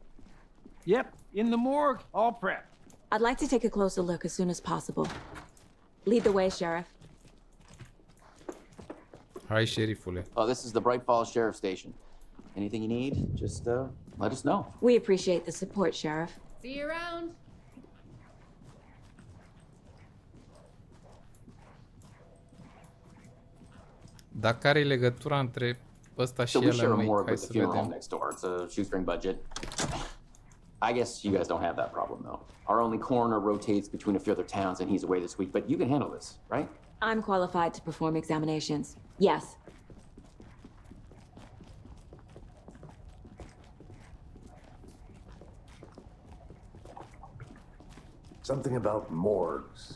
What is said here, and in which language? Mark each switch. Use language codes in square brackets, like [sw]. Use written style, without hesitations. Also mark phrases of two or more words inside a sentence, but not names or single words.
[en] Yep, in the morgue, all prepped. I'd like to take a closer look as soon as possible. Lead the way, Sheriff. [ro] Hai, șerifule. [en] Oh, this is the Bright Falls Sheriff Station. Anything you need, just let us know. We appreciate the support, Sheriff. See you around. [ro] Dar care e legătura între ăsta și [en] So we [ro] el, [en] share a [ro] măi? [en] morgue [ro] Hai [en] with the [ro] să [en] funeral home [ro] vedem. [en] next door. It's a shoestring budget. I guess you guys don't have that problem, though. Our only coroner rotates between a few other towns, and he's away this week, but you can handle this, right? I'm qualified to perform examinations. Yes. Something about morgues.